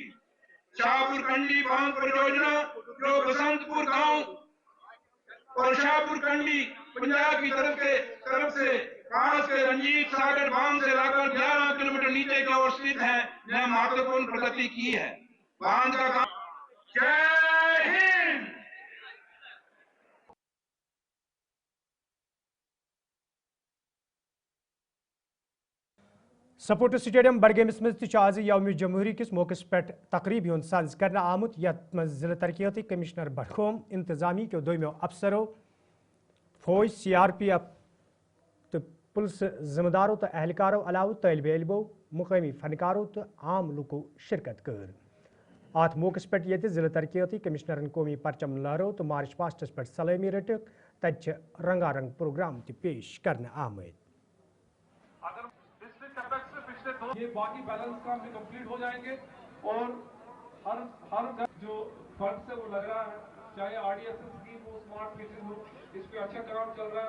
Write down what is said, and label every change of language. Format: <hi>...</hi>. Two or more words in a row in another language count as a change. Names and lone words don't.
<hi>शाहपुर कंडी बांध परियोजना जो बसंतपुर गांव और शाहपुर कंडी पंजाब की तरफ से खास के रंजीत सागर बांध से लगभग 11 किलोमीटर नीचे की ओर स्थित है, ने महत्वपूर्ण प्रगति की है। बांध का काम। जय हिंद।</hi> <en>sports stadium</en> <ks>बडगेमिस मज आज यौम जमहूरी किस मौके पे तकरीब सज कर आमुत यथ मज जिला तरक्याती कमिश्नर बडगोम इंतजामी के दोमो अफसरों फौज CRPF तो पुलिस जिम्मेदारों तो एहलकारों अलाव तलब इलमों मुकामी फनकारों तो आम लुको शिरकत कर। अत मौके पे ये जिला तरक्याती कमिश्नरन कौमी परचम लहरो तो मार्च पास्टस पे सलामी रटक तथ रंगारंग प्रोग्राम पेश करने आमद।</ks> <hi>ये बाकी बैलेंस काम भी कंप्लीट हो जाएंगे और हर जो फंड से वो लग रहा है, चाहे RDSS स्कीम हो,</hi> <en>smart meter</en> <hi>हो, इस पे अच्छा काम चल रहा है।</hi>